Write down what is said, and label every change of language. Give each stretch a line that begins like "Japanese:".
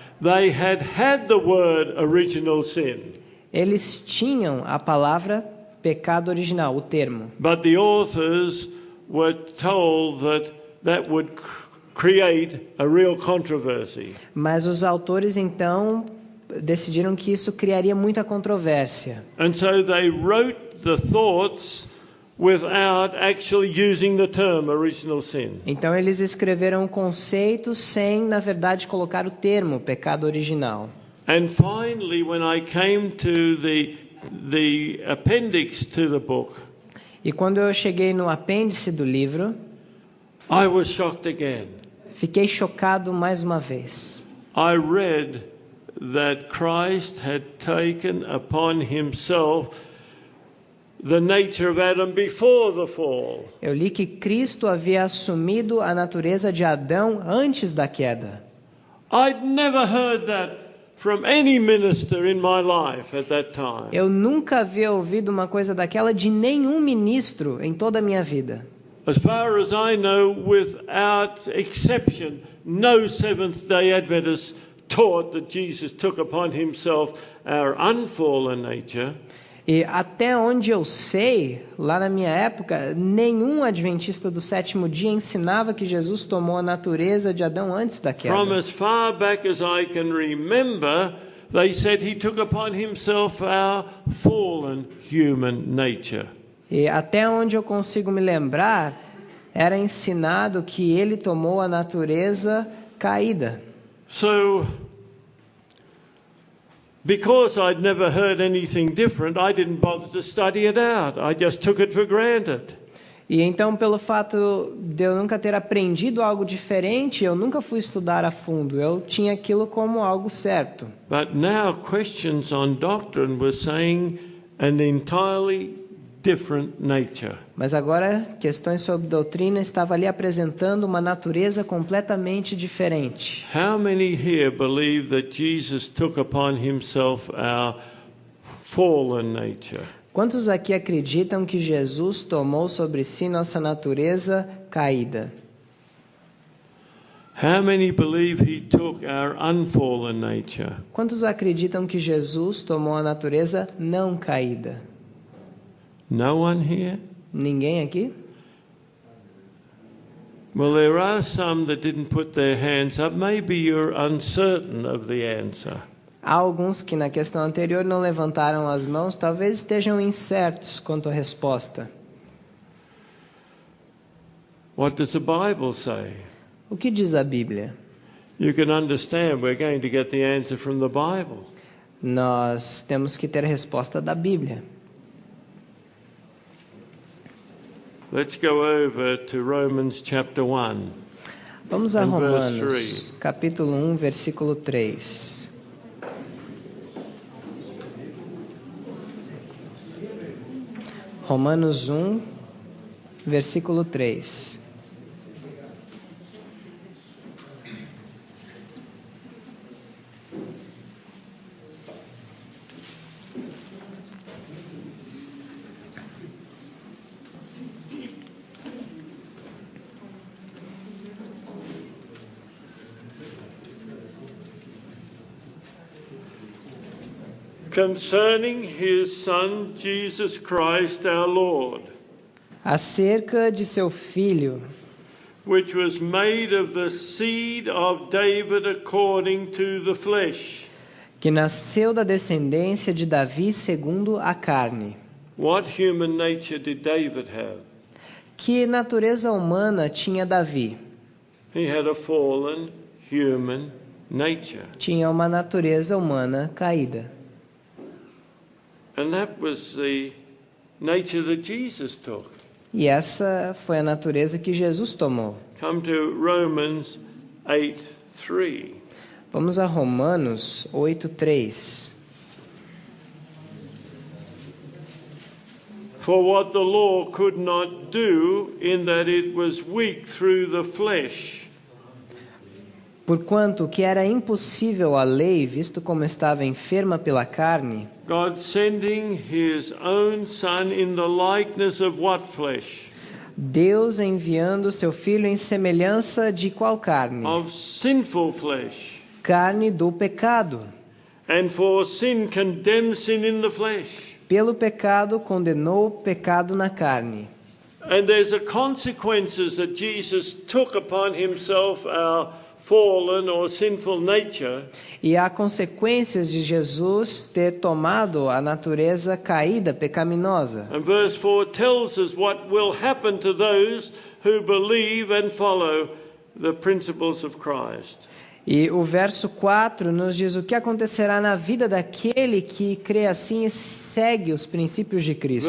English: they had the word original sin.
Portuguese: eles tinham a palavra pecado original, o termo.
English: But the authors were told that would create a real controversy.
Portuguese: Mas os autores, então, decidiram que isso criaria muita controvérsia.
English: And so they wrote the thoughts without actually using the term original sin.
Portuguese: Então, eles escreveram o conceito sem, na verdade, colocar o termo pecado original.
English: And finally, when I came to the the appendix to the book,
Portuguese: E quando eu cheguei no apêndice do livro,
English: I was shocked again.
Portuguese: fiquei chocado mais uma vez.
English: I read that Christ had taken upon himself the nature of Adam before the fall.
Portuguese: Eu li que Cristo havia assumido a natureza de Adão antes da queda.
English: I'd never heard that from any minister in my life at that time.
Portuguese: Eu nunca havia ouvido uma coisa daquela de nenhum ministro em toda a minha vida.
English: As far as I know, without exception, no Seventh-day Adventist taught that Jesus took upon himself our unfallen nature.
Portuguese: E até onde eu sei, lá na minha época, nenhum adventista do sétimo dia ensinava que Jesus tomou a natureza de Adão antes da queda.
English: From as far back as I can remember, they said he took upon himself our fallen human nature.
Portuguese: E até onde eu consigo me lembrar, era ensinado que ele tomou a natureza caída.
English: So, because I'd never heard anything different, I didn't bother to study it out. I just took it for granted.
Portuguese: E então, pelo fato de eu nunca ter aprendido algo diferente, eu nunca fui estudar a fundo. Eu tinha aquilo como algo certo.
English: But now questions on doctrine were saying an entirely different nature.
Portuguese: Mas agora, questões sobre doutrina estavam ali apresentando uma natureza completamente diferente.
English: How many here believe that Jesus took upon himself our fallen nature?
Portuguese: Quantos aqui acreditam que Jesus tomou sobre si nossa natureza caída?
English: How many believe he took our unfallen nature?
Portuguese: Quantos acreditam que Jesus tomou a natureza não caída?
English: No one here?
Portuguese: Ninguém aqui?
English: Well, there are some that didn't put their hands up. Maybe you're uncertain of the answer.
Portuguese: Há alguns que na questão anterior não levantaram as mãos, talvez estejam incertos quanto à resposta.
English: What does the Bible say?
Portuguese: O que diz a Bíblia?
English: You can understand we're going to get the answer from the Bible.
Portuguese: Nós temos que ter a resposta da Bíblia.
English: Let's go over to Romans chapter 1.
Portuguese: Vamos a
English: And verse
Portuguese: Romanos, capítulo 1, versículo 3. Romanos 1, versículo 3.
English: Concerning his Son, Jesus Christ our Lord,
Portuguese: Acerca de seu filho,
English: which was made of the seed of David according to the flesh.
Portuguese: que nasceu da descendência de Davi segundo a carne.
English: What human nature did David have?
Portuguese: Que natureza humana tinha Davi?
English: He had a fallen human nature.
Portuguese: Tinha uma natureza humana caída.
English: And that was the nature that Jesus took.
Portuguese: E essa foi a natureza que Jesus tomou.
English: Come to Romans 8:3.
Portuguese: Vamos a Romanos 8:3.
English: For what the law could not do, in that it was weak through the flesh.
Portuguese: Porquanto o que era impossível à lei, visto como estava enferma pela carne,
English: God sending his own Son in the likeness of what flesh?
Portuguese: Deus enviando seu filho em semelhança de qual carne?
English: Of sinful flesh.
Portuguese: Carne do pecado.
English: And for sin condemned sin in the flesh.
Portuguese: Pelo pecado condenou o pecado na carne.
English: And there's a consequences that Jesus took upon himself our fallen or sinful nature.
Portuguese: E há consequências de Jesus ter tomado a natureza caída, pecaminosa.
English: And verse 4 tells us what will happen to those who believe and follow the principles of Christ.
Portuguese: E o verso 4 nos diz o que acontecerá na vida daquele que crê assim e segue os princípios de Cristo.